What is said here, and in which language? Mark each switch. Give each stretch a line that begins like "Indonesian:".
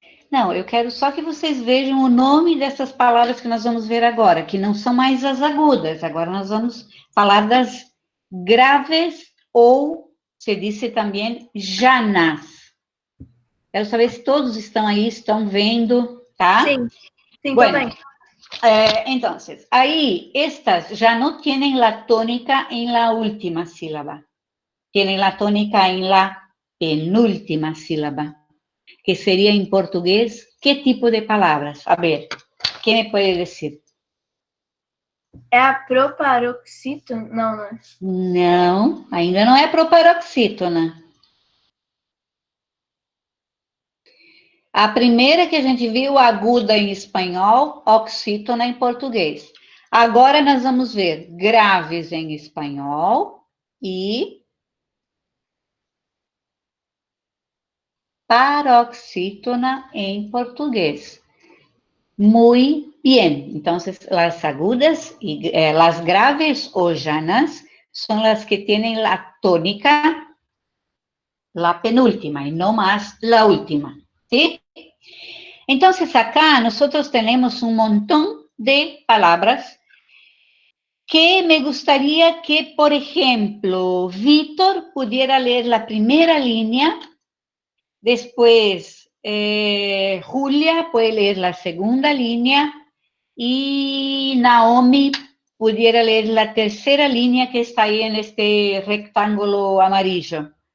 Portuguese: Não, eu quero só que vocês vejam o nome dessas palavras que nós vamos ver agora, que não são mais as agudas. Agora nós vamos falar das graves ou, se disse também, llanas. Quero saber se todos estão aí, estão vendo, tá? Sim,
Spanish: Bueno,
Portuguese: também.
Spanish: Entonces, ahí estas ya no tienen la tónica en la última sílaba, tienen la tónica en la penúltima sílaba.
Portuguese: que seria em português, que tipo de palavras? A ver, quem me pode dizer? É a proparoxítona? Não, não é. Não, ainda não é proparoxítona. A primeira que a gente viu, aguda em espanhol, oxítona em português. Agora nós vamos ver graves em espanhol e paroxítona em português.
Spanish: Muy bien. Entonces, las agudas y las graves o llanas son las que tienen la tónica, la penúltima y no más la última, ¿sí? Entonces, acá nosotros tenemos un montón de palabras que me gustaría que, por ejemplo, Víctor pudiera leer la primera línea, después Julia puede leer la segunda línea y Naomi pudiera leer la tercera línea que está ahí en este rectángulo amarillo.